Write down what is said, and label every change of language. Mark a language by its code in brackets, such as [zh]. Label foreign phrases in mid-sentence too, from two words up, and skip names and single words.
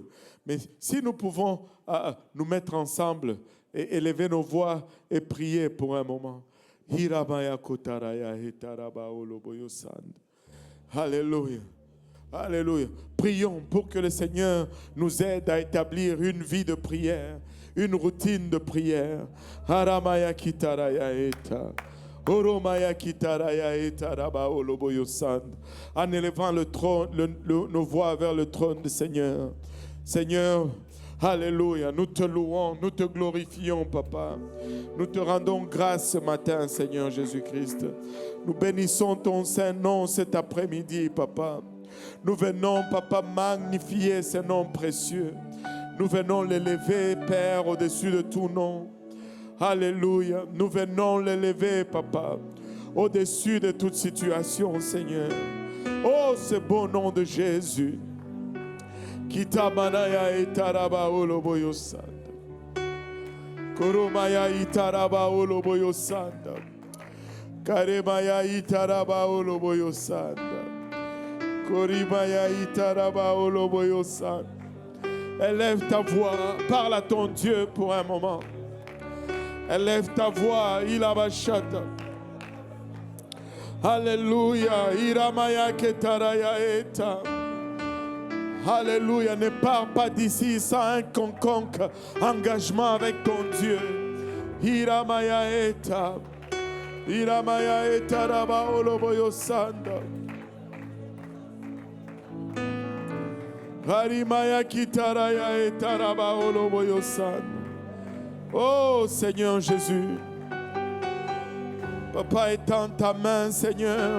[fr] Mais si nous pouvons nous mettre ensemble et élever nos voix et prier pour un moment. Alléluia. Alléluia. Prions pour que le Seigneur nous aide à établir une vie de prière, une routine de prière. Haramaya kitaraya eta. Oromaya kitaraya eta raba oloboyo sand. En élevant le trône, nos voix vers le trône du Seigneur. Seigneur, alléluia, nous te louons, nous te glorifions, Papa. Nous te rendons grâce ce matin, Seigneur Jésus-Christ. Nous bénissons ton Saint-Nom cet après-midi, Papa. Nous venons, Papa, magnifier ce nom précieux. Nous venons l'élever, Père, au-dessus de tout nom. Alléluia. Nous venons l'élever, Papa, au-dessus de toute situation, Seigneur. Oh, ce beau nom de Jésus. Kitamanaya itaraba oloboyo sanda. Koromaya itaraba oloboyo sanda. Karemaya itaraba oloboyo sanda. Korimaya itaraba oloboyo sanda. Élève ta voix, parle à ton Dieu pour un moment. Élève ta voix, ilabashata. Alléluia, iramaya ketaraya eta. Alléluia, ne pars pas d'ici sans un quelconque engagement avec ton Dieu. Iramaya eta. Iramaya eta raba oloboyo sanda. Harimaya kitaraya eta raba oloboyo sanda. Oh Seigneur Jésus, Papa, étends ta main, Seigneur.